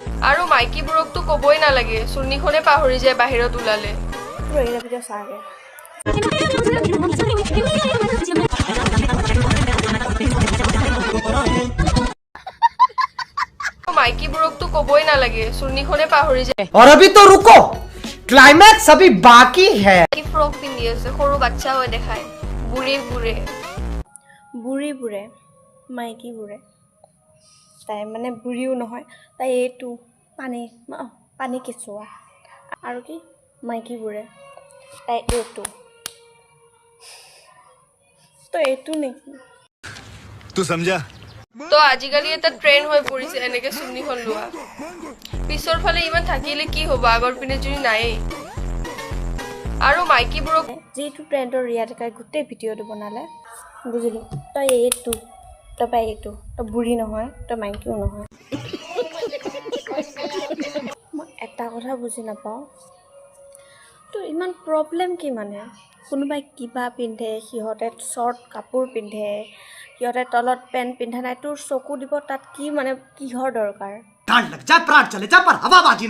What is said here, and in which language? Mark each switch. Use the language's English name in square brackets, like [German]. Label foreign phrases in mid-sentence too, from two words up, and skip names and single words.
[Assamese] আৰু মাইকীবোৰকতো ক'বই নালাগে, চুৰ্ণীখনে পাহৰি যায় বাহিৰত ওলালে। মাইকীবোৰকতো ক'বই নালাগে, চুৰ্ণীখনে পাহৰি যায়। [Hindi] और अभी तो रुको, क्लाइमैक्स अभी बाकी है। [Assamese] কি ফ্ৰক পিন্ধি আছে, সৰু বাচ্চা হৈ দেখায়। বুঢ়ীবোৰে মাইকীবোৰে তাই মানে বুঢ়ীও নহয়, তাই এইটো পানী কেঁচুৱা। আৰু কি মাইকীবোৰে তাই এইটো তই এইটো নেকি? [Hindi] तू समझा? [Assamese] তো আজিকালি এটা ট্ৰেণ্ড হৈ পৰিছে এনেকে চুৰ্ণীখন লোৱা। পিছৰ ফালে ইমান থাকিলে কি হ'ব, আগৰ পিনে যদি নায়েই। আৰু মাইকীবোৰক যিটো ট্ৰেণ্ডৰ ৰিয়াটিকাই গোটেই ভিডিঅ'টো বনালে, বুজিলোঁ তই এইটো, তই এইটো, তই বুঢ়ী নহয়, তই মাইকীও নহয়। মই এটা কথা বুজি নাপাওঁ, তোৰ ইমান প্ৰব্লেম কি মানে? কোনোবাই কিবা পিন্ধে, সিহঁতে শ্বৰ্ট কাপোৰ পিন্ধে, সিহঁতে তলত পেণ্ট পিন্ধা নাই, তোৰ চকু দিব তাত কি মানে কিহৰ দৰকাৰ? [Hindi] डांट लग जाए प्राण चले जा पर हवाबाजी ना